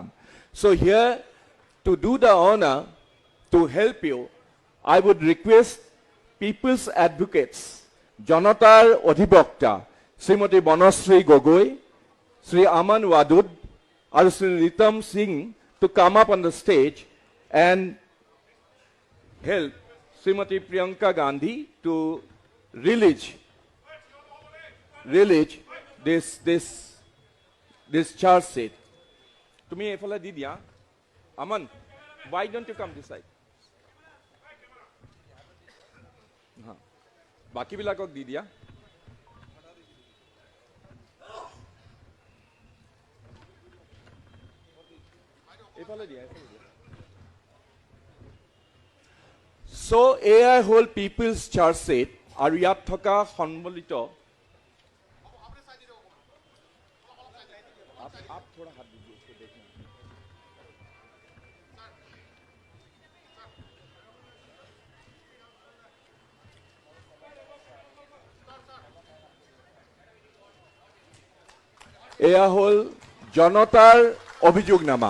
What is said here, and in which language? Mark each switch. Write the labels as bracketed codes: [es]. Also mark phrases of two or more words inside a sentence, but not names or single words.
[en] So here, to do the honor, to help you, I would request people's advocates, Janatar Odhibokta, Srimati Banasri Gogoi, Sri Aman Wadud, or Sri Ritam Singh to come up on the stage and help Srimati Priyanka Gandhi to release this charge sheet. To me, if I did, Aman, why don't you come this side? [as] বাকি বিলাকক দি দিয়া। এইফালে দিয়া, এইফালে দিয়া। [en] So AI whole people's charge sheet [as] আৰু ইয়াত থকা সম্বলিত [hi] आप थोड़ा हाथ दीजिए इसको देखना। [as] এয়া হল জনতাৰ অভিযোগনামা।